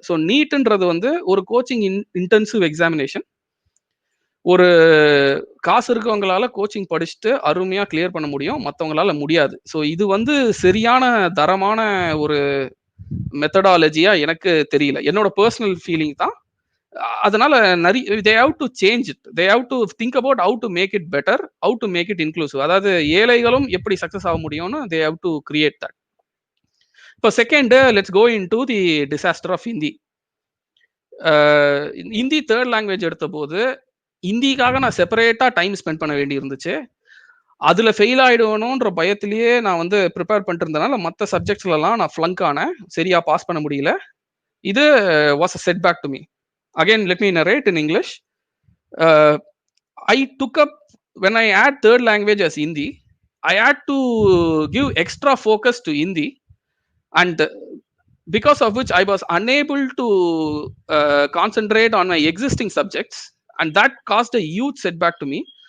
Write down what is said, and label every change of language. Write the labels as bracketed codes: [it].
[ta] So நீட்ன்றது வந்து ஒரு coaching intensive examination. ஒரு காசு இருக்கவங்களால கோச்சிங் படிச்சுட்டு அருமையா கிளியர் பண்ண முடியும், மற்றவங்களால முடியாது. ஸோ இது வந்து சரியான தரமான ஒரு மெத்தடாலஜியா எனக்கு தெரியல. என்னோட பர்சனல் ஃபீலிங் தான். அதனால நிறைய [en] they have to change it. They have to think about how to make it better, how to make it inclusive. [ta] அதாவது ஏழைகளும் எப்படி சக்சஸ் ஆக முடியும்னு [en] they have to create that. இப்போ second, let's go into the disaster of Hindi. [ta] Hindi third language எடுத்த போது ஹிந்திக்காக நான் செப்பரேட்டா time spend பண்ண வேண்டி இருந்துச்சு. அதுல ஃபெயில் ஆயிடுவணும்ன்ற பயத்திலேயே நான் வந்து ப்ரிப்பேர் பண்ணிட்டு இருந்தனால மற்ற சப்ஜெக்ட்ஸ்லாம் நான் ஃப்ளங்க் ஆனேன். சரியா பாஸ் பண்ண முடியல. [en] இது was a setback to me. Again, let me narrate in English. I took up, when I add third language as Hindi, I had to give extra focus to Hindi, and because of which I was unable to concentrate on my existing subjects, and that caused a huge setback to me.